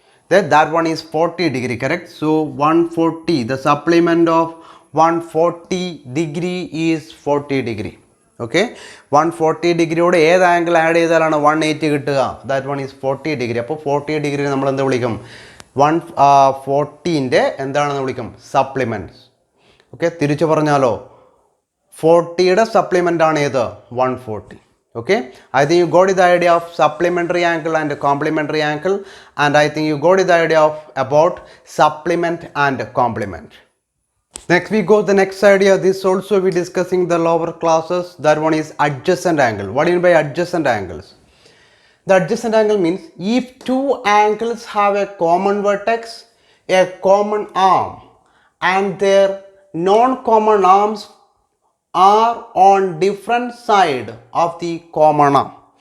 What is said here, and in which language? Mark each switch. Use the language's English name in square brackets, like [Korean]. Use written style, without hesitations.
[English] That one is 40 degree, correct? So 140, the supplement of 140 degree is 40 degree. [Malayalam] Okay, 140 degree ഓടെ ഏത് angle add ചെയ്താലാണ് 180 കിട്ടുക? [English] That one is 40 degree. [Malayalam] അപ്പോൾ 40 degree നമ്മൾ എന്ത് വിളിക്കും? 140ൻ്റെ എന്താണെന്ന് വിളിക്കും? സപ്ലിമെൻറ്റ്സ്. ഓക്കെ, തിരിച്ചു പറഞ്ഞാലോ 40യുടെ സപ്ലിമെൻ്റ് ആണ് ഏത്? 140. [English] Okay, I think you got the idea of supplementary angle and complementary angle, and I think you got the idea of about supplement and complement. Next we go the next idea. This also we discussing the lower classes. That one is adjacent angle. What do you mean by adjacent angles? The adjacent angle means if two angles have a common vertex, a common arm, and their non-common arms are on different side of the common arm.